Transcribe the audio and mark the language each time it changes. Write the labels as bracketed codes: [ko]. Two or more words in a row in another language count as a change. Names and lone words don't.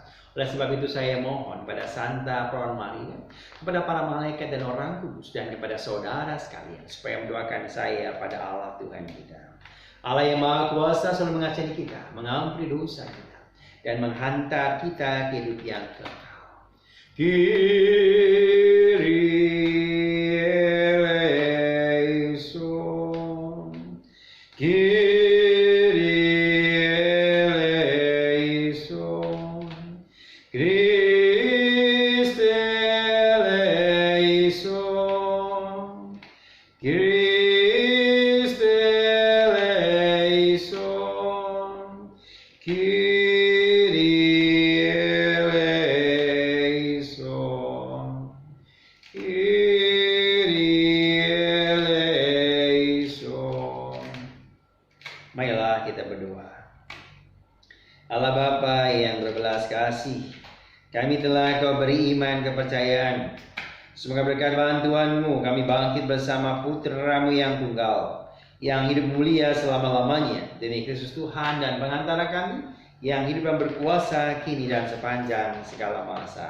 [id] Oleh sebab itu saya mohon pada Santa Peron Maria, kepada para malaikat dan orang kudus, dan kepada saudara sekalian, supaya mendoakan saya pada Allah Tuhan kita. Allah yang Maha Kuasa selalu mengasihi kita, mengampuni dosa kita, dan menghantar kita ke hidup yang kekal. [el] Κύριε ἐλέησον, Κύριε ἐλέησον, Χριστὲ ἐλέησον, Χριστὲ ἐλέησον, Κύριε ἐλέησον, Κύριε ἐλέησον. [id] Marilah kita berdoa. Allah Bapa yang berbelas kasih, kami telah Kau beri iman kepercayaan. Semoga berkat bantuan-Mu kami bangkit bersama Putra-Mu yang tunggal, yang hidup mulia selama-lamanya, demi Kristus Tuhan dan pengantara kami, yang hidup dan berkuasa kini dan sepanjang segala masa.